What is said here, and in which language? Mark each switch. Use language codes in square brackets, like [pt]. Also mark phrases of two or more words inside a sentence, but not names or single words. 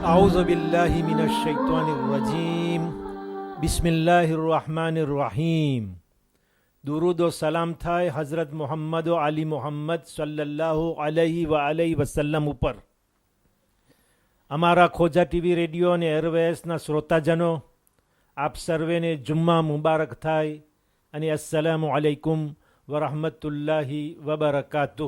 [ar] أعوذ بالله من الشيطان الرجيم بسم الله الرحمن الرحيم [ur] درود و سلام [gu] થાય હઝરત મોહમ્મદ અલી મોહમ્મદ [ar] صلى الله عليه و عليه وسلم [gu] ઉપર. અમારા ખોજા ટીવી રેડિયો અને એરવેસના શ્રોતાજનો, આપ સર્વેને [ur] جمعہ مبارک [gu] થાય અને [ar] السلام عليكم ورحمة الله وبركاته.